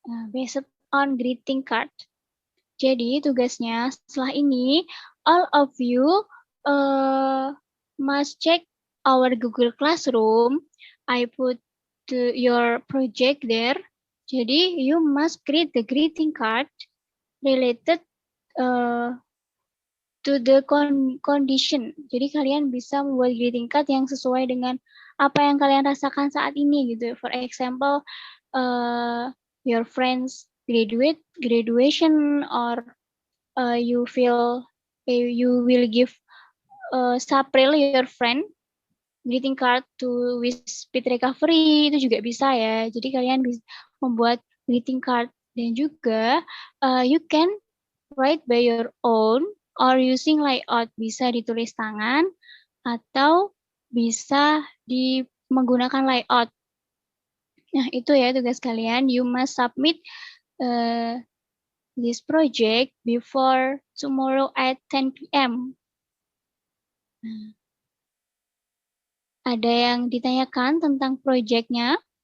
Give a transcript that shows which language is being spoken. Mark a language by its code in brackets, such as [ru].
[en] based on greeting card. [id] Jadi tugasnya setelah ini, [en] all of you must check our Google Classroom. I put your project there. [id] Jadi [en] you must create the greeting card related to the condition. [id] Jadi kalian bisa membuat greeting card yang sesuai dengan apa yang kalian rasakan saat ini gitu. [en] For example, your friends graduation, or you feel you will give Sapril, your friend, greeting card to wish speed recovery, [id] itu juga bisa ya. Jadi kalian bisa membuat greeting card, dan juga [en] you can write by your own or using layout, [id] bisa ditulis tangan atau bisa menggunakan layout. Nah, itu ya tugas kalian. [en] You must submit this project before tomorrow at 10 p.m. [id] Ada yang ditanyakan tentang projectnya?